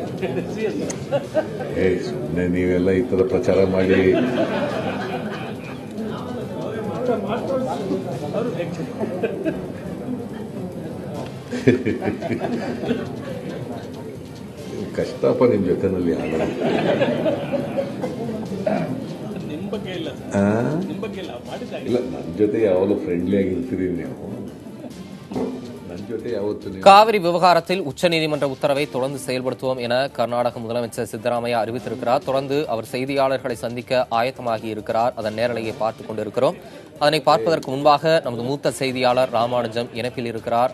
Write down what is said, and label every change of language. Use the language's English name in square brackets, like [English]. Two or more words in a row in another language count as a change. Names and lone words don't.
[Kannada] ಸುಮ್ಮನೆ ನೀವೆಲ್ಲ ಈ ತರ ಪ್ರಚಾರ ಮಾಡಿ ಕಷ್ಟಪ್ಪ ನಿಮ್ ಜೊತೆನಲ್ಲಿ ಆಗ. ಇಲ್ಲ, ನನ್ನ ಜೊತೆ ಯಾವಾಗಲೂ ಫ್ರೆಂಡ್ಲಿ ಆಗಿರ್ತೀರಿ ನೀವು. [Tamil] காவிரி விவகாரத்தில் உச்சநீதிமன்ற உத்தரவை தொடர்ந்து செயல்படுத்துவோம் என கர்நாடக முதலமைச்சர் சித்தராமையா அறிவித்திருக்கிறார். தொடர்ந்து அவர் செய்தியாளர்களை சந்திக்க ஆயத்தமாகி இருக்கிறார். அதன் நேரலையை பார்த்துக் கொண்டிருக்கிறோம். அதனை பார்ப்பதற்கு முன்பாக நமது மூத்த செய்தியாளர் ராமானுஜம் இணைப்பில் இருக்கிறார்.